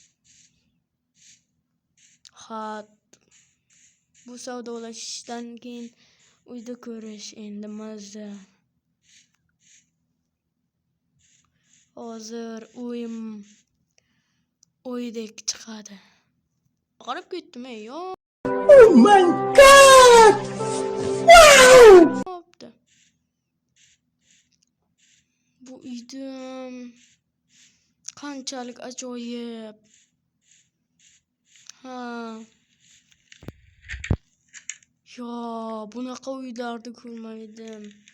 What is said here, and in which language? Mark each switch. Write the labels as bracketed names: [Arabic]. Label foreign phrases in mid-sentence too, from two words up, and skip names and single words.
[Uzbek] Bu savdolashishdan keyin uyda ko'rish endi mazza. Hozir o'ydek chiqadi. Qarab ketdim yo. [English] Oh my God! Wow! [Uzbek] Bu uydim qanchalik ajoyib. Yo, bunaqa uylarni ko'rmadim.